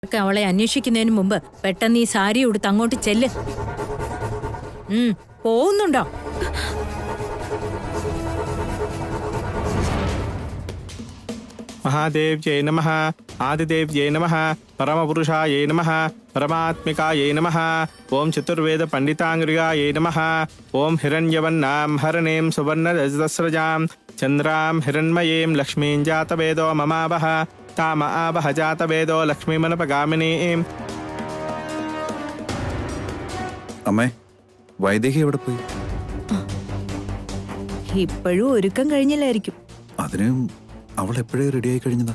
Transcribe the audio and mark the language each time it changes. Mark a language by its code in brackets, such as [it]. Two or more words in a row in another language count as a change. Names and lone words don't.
[ml] ഒക്കെ അവളെ അന്വേഷിക്കുന്നതിന് മുമ്പ് പെട്ടെന്ന് ഈ സാരി ഉടുത്ത് അങ്ങോട്ട് ചെല്ല്. പോകുന്നുണ്ടോ? [sa] महादेव जय नमः, आदिदेव जय नमः, परमपुरुषाय नमः, परमात्मिकाय नमः, ओम चतुर्वेद पंडितांगृगाय नमः, ओम हिरण्यवन्नां हरणें सुवर्णरजतस्रजां चंद्रां हिरण्मयीं लक्ष्मीं जातवेदो ममावह ताम आवह जातवेदो लक्ष्मीमनपगामिनीं. [ml] അമ്മേ, വൈദേഹി എവിടെ പോയി? ഇപ്പോഴും ഒരുക്കം കഴിഞ്ഞില്ലായിരിക്കും. അതിന് അവൾ എപ്പോഴേ റെഡിയായി കഴിഞ്ഞതാ.